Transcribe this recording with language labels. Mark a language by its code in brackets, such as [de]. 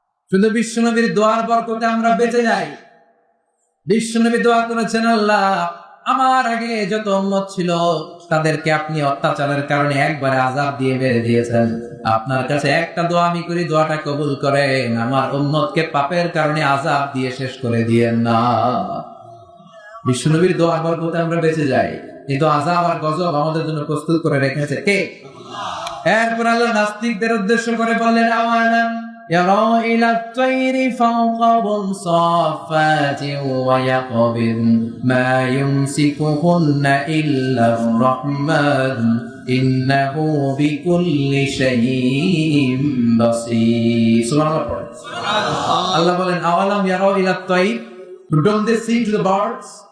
[bn] শুধু বিশ্বনবীর দোয়ার বরকতে আমরা বেঁচে যাই। বিশ্বনবী দোয়া করেছেন, আল্লাহ আমার আগে যত উম্মত ছিল তাদেরকে আপনি অত্যাচারের কারণে একবারে আযাব দিয়ে মেরে দিয়েছেন। আপনার কাছে একটা দোয়া আমি করি, দোয়াটা কবুল করেন, আমার উম্মতকে পাপের কারণে আযাব দিয়ে শেষ করে দিয়েন না। বিশ্বনবীর দোয়ার বরকতে আমরা বেঁচে যাই, কিন্তু আযাব আর গজব আমাদের জন্য প্রস্তুত করে রেখেছে কে? এরপর আল্লাহ নাস্তিকদের উদ্দেশ্য করে বললেন, আওয়ালাম [ar] يرى إلى الطير فوقهم صافات ويقبض ما يمسكهن إلا الرحمن إنه بكل شيء بصير. Subhanallah. [bn] Allah বলেন, [ar] আওয়ালাম ইয়ারা ইলা তাইর, [en] don't they see to the birds?